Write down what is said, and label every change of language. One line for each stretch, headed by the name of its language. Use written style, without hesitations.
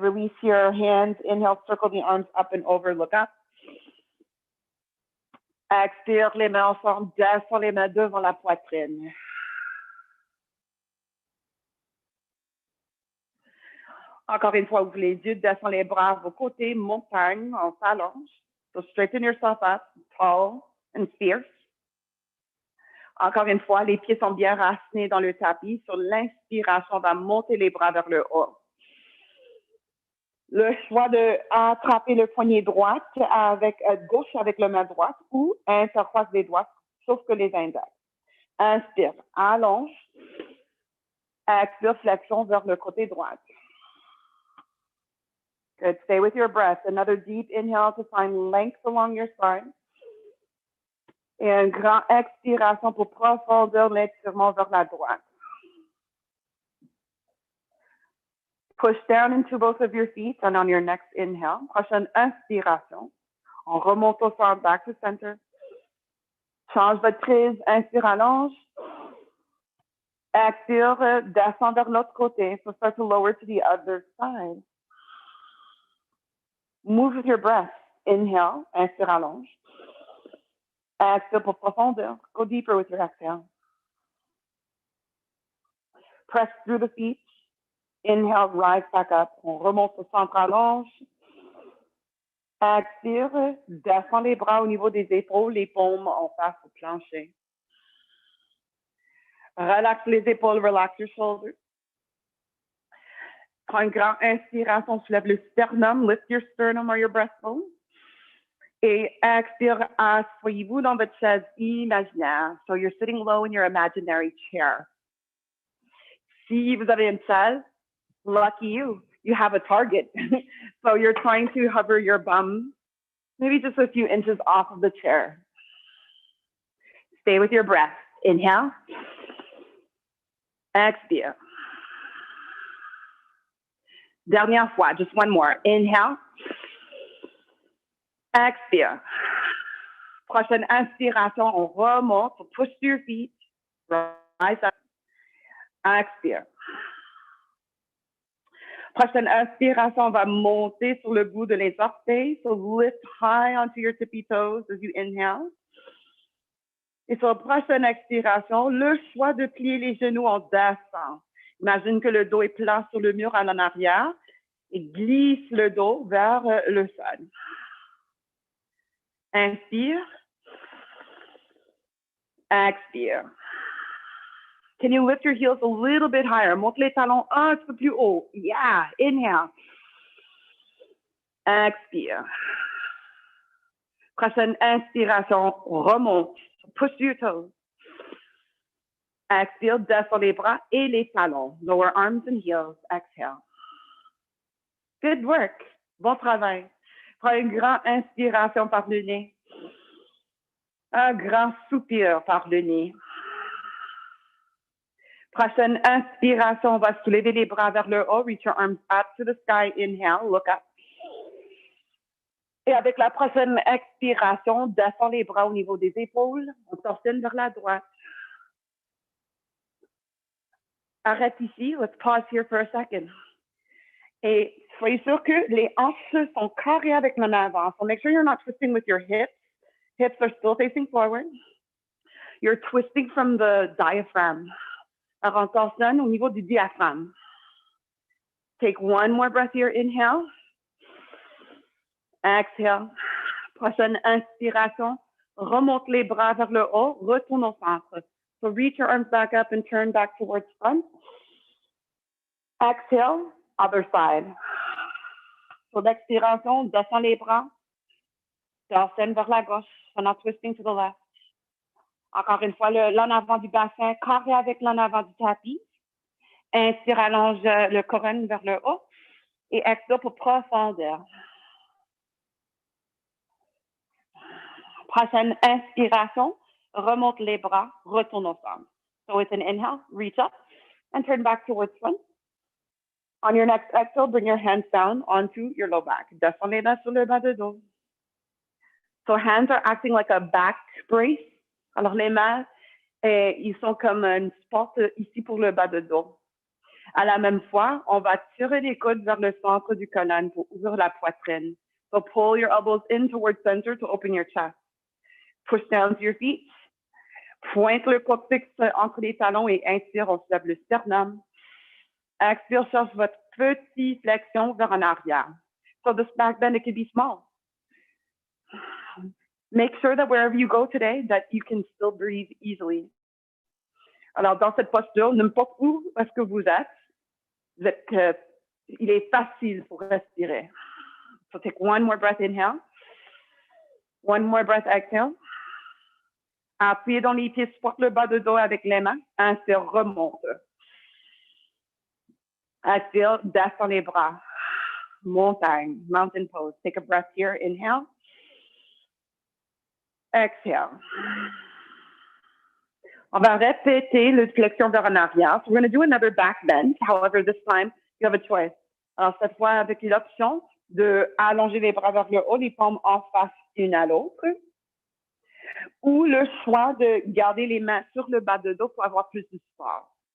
English: Release your hands. Inhale, circle the arms up and over. Look up.
French: Expire, les mains ensemble. Descends les mains devant la poitrine. Encore une fois, ouvrez les yeux. Descends les bras à vos côtés. Montagne, on s'allonge.
English: So straighten yourself up, tall and fierce.
French: Encore une fois, les pieds sont bien racinés dans le tapis. Sur l'inspiration, on va monter les bras vers le haut. Le choix de attraper le poignet droite avec gauche avec la main droite ou interface des doigts, sauf que les index. Inspire, allonge. Expire, flexion vers le côté droit.
English: Good. Stay with your breath. Another deep inhale to find length along your spine.
French: Et une grande expiration pour profondeur l'étirement vers la droite.
English: Push down into both of your feet and on your next inhale.
French: Prochaine inspiration. On remonte au centre,
English: back to center.
French: Change votre prise. Inspire, allonge. Expire, descend vers l'autre côté.
English: So start to lower to the other side. Move with your breath. Inhale,
French: inspire, allonge. Expire pour profondeur.
English: Go deeper with your exhale. Press through the feet. Inhale, rise back up.
French: On remonte au centre, allonge. Expire, descend les bras au niveau des épaules, les paumes en face au plancher. Relaxe les épaules,
English: relax your shoulders.
French: Prends une grande inspiration, soulève le sternum,
English: lift your sternum or your breastbone.
French: Et expire, asseyez-vous dans votre chaise imaginaire.
English: So you're sitting low in your imaginary chair.
French: Si vous avez une chaise,
English: lucky you, you have a target. So you're trying to hover your bum, maybe just a few inches off of the chair. Stay with your breath. Inhale.
French: Expire. Dernière fois,
English: just one more. Inhale.
French: Expire. Prochaine inspiration, on remonte,
English: push to your feet, rise up.
French: Expire. Prochaine inspiration, on va monter sur le bout de les orteils.
English: So lift high onto your tippy toes as you inhale.
French: Et sur la prochaine expiration, le choix de plier les genoux, on descend. Imagine que le dos est plat sur le mur en arrière et glisse le dos vers le sol. Inspire. Expire.
English: Can you lift your heels a little bit higher?
French: Monte les talons un petit peu plus haut.
English: Yeah. Inhale.
French: Expire. Prochaine inspiration, remonte.
English: Push your toes.
French: Expire, descend les bras et les talons.
English: Lower arms and heels. Exhale. Good work.
French: Bon travail. Prends une grande inspiration par le nez. Un grand soupir par le nez. Prochaine inspiration, on va soulever les bras vers le haut.
English: Reach your arms up to the sky. Inhale, look up.
French: Et avec la prochaine expiration, descend les bras au niveau des épaules. On torsionne vers la droite. Arrête ici.
English: Let's pause here for a second.
French: Et soyez sûr que les hanches sont carrées avec l'en avant.
English: So make sure you're not twisting with your hips. Hips are still facing forward. You're twisting from the diaphragm.
French: Alors, on torsionne au niveau du diaphragme.
English: Take one more breath here. Inhale. Exhale.
French: Prochaine inspiration. Remonte les bras vers le haut. Retourne au centre.
English: So reach your arms back up and turn back towards front. Exhale. Other side. So
French: l'expiration, descend les bras. Torsionne vers la gauche.
English: So not twisting to the left.
French: Encore une fois, l'en avant du bassin, carré avec l'en avant du tapis. Inspire, allonge le colonne vers le haut. Et expire pour profondeur. Prochaine inspiration, remonte les bras, retourne au centre.
English: So with an inhale, reach up and turn back towards front. On your next exhale, bring your hands down onto your low back.
French: Descends les mains sur le bas de dos.
English: So hands are acting like a back brace.
French: Alors les mains, ils sont comme une porte ici pour le bas de dos. À la même fois, on va tirer les coudes vers le centre du colonne pour ouvrir la poitrine.
English: So pull your elbows in towards center to open your chest. Push down to your feet.
French: Pointe le coccyx entre les talons et inspire, on soulève le sternum. Expire, cherche votre petite flexion vers en arrière.
English: So this back bend, it can be small. Make sure that wherever you go today, that you can still breathe easily.
French: Alors, dans cette posture, n'importe où est-ce que vous êtes, il est facile pour respirer.
English: So take one more breath, inhale. One more breath, exhale.
French: Appuyez dans les pieds, supporte le bas de dos avec les mains. Inspire, remonte. Expire, descend les bras. Montagne,
English: mountain pose. Take a breath here, inhale. Exhale.
French: On va répéter le flexion vers en arrière.
English: So we're going to do another back bend. However, this time, you have a choice.
French: Alors, cette fois, avec l'option de allonger les bras vers le haut, les paumes en face une à l'autre. Ou le choix de garder les mains sur le bas de dos pour avoir plus de support.